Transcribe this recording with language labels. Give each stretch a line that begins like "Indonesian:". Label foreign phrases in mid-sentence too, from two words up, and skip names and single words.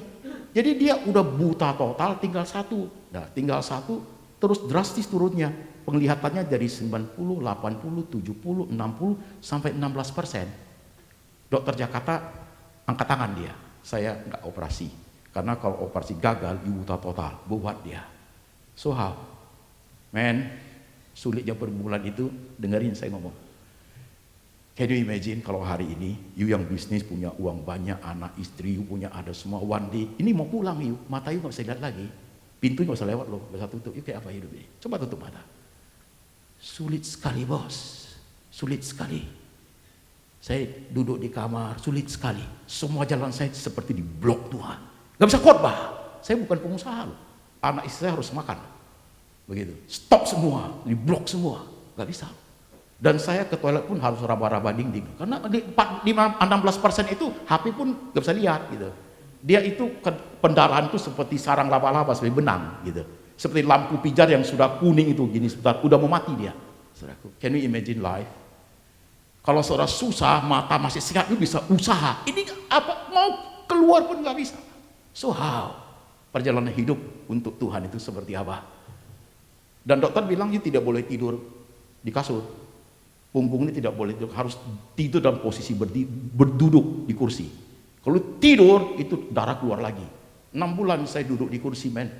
Indonesian: Jadi dia udah buta total, tinggal 1. Nah, tinggal 1 terus drastis turunnya. Penglihatannya dari 90, 80, 70, 60 sampai 16%. Dokter Jakarta angkat tangan dia, saya nggak operasi, karena kalau operasi gagal, ibu buta total, buat dia.
English: So how?
Indonesian: Man, sulitnya berbulan itu, dengerin saya ngomong.
English: Can you imagine
Indonesian: kalau hari ini, you yang bisnis punya uang banyak, anak istri, you punya ada semua,
English: one day,
Indonesian: ini mau pulang you, mata you nggak bisa lihat lagi, pintu nggak bisa lewat loh, bisa tutup, you kayak apa hidup ini? Coba tutup mata. Sulit sekali bos, sulit sekali. Saya duduk di kamar, sulit sekali. Semua jalan saya seperti di blok Tuhan. Gak bisa khotbah. Saya bukan pengusaha loh. Anak istri saya harus makan. Begitu. Stop semua, di blok semua. Gak bisa. Dan saya ke toilet pun harus raba-raba dinding. Karena di 16% itu HP pun gak bisa lihat gitu. Dia itu pendarahan itu seperti sarang laba-laba, seperti benang gitu. Seperti lampu pijar yang sudah kuning itu gini sebentar, udah mau mati dia. Saudaraku,
English: can you imagine life?
Indonesian: Kalau saudara susah, mata masih sehat, lu bisa usaha. Ini apa? Mau keluar pun nggak bisa.
English: So how?
Indonesian: Perjalanan hidup untuk Tuhan itu seperti apa? Dan dokter bilang, you tidak boleh tidur di kasur. Punggung ini tidak boleh tidur, harus tidur dalam posisi berduduk di kursi. Kalau tidur, itu darah keluar lagi. 6 bulan saya duduk di kursi, men.